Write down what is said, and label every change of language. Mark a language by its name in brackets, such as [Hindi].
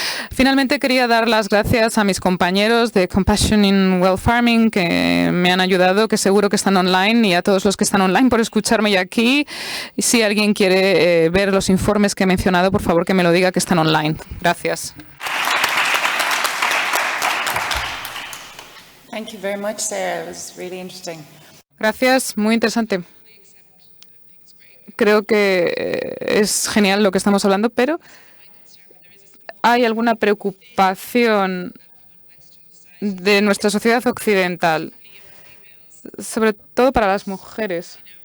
[Spanish] Finalmente, quería dar las gracias a mis compañeros de Compassion in Well Farming que me han ayudado, que seguro que están online, y a todos los que están online por escucharme y aquí. Y si alguien quiere ver los informes que he mencionado, por favor que me lo diga, que están online. Gracias. [English] Thank you very much, Sarah. It was really interesting. [Spanish] Gracias, muy interesante. Creo que es genial lo que estamos hablando, pero ¿hay alguna preocupación de nuestra sociedad occidental, sobre todo para las mujeres?